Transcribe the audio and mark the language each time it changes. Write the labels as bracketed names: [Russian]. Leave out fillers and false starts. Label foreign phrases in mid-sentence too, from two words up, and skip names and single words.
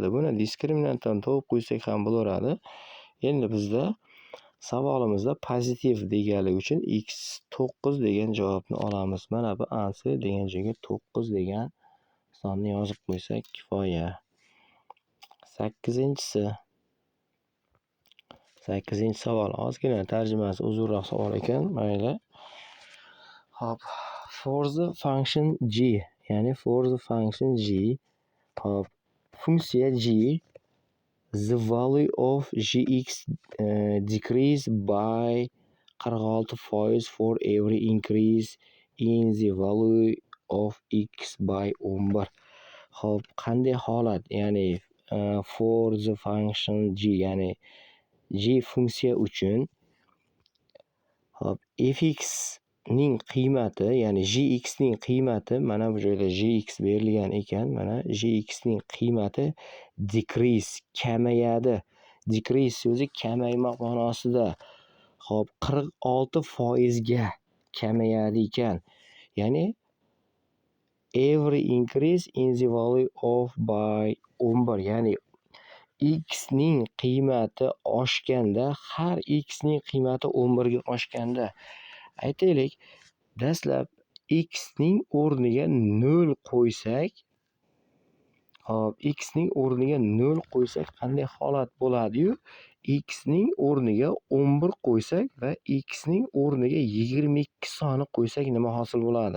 [Uzbek] Buni diskriminantdan topib qo'ysak ham bo'laveradi. Endi bizda savolimizda pozitiv deganligi uchun x9 degan javobni olamiz. Mana bu answer degan joyga 9 degan sonni yozib qo'ysak kifoya. 8-si. 8-savol. Ozgina tarjimasi uzunroq savol ekan, mayli. Hop, [English] for the function g, ya'ni for the function g, [Uzbek] hop, funksiya [English] g the value of gx decrease by 46% for every increase in the value of x by 11. [Uzbek] Hop, qanday holat, ya'ni [English] for the function g, [Uzbek] ya'ni g funksiya uchun hop fx ning qiymati, ya'ni gx ning qiymati, mana bu joyda gx berilgan ekan, mana gx ning qiymati decrease, kamayadi. Decrease so'zi kamaymoq ma'nosida. Hop, 46% ga kamayadi ekan. [English] Ya'ni every increase in the value of by 11, [Uzbek] ya'ni x ning qiymati oshganda, har x ning qiymati 11 ga oshganda, aytaylik, dastlab x ning o'rniga 0 qo'ysak, hop, x ning o'rniga 0 qo'ysak qanday holat bo'ladi-yu, x ning o'rniga 11 qo'ysak va x ning o'rniga 22 soni qo'ysak nima hosil bo'ladi?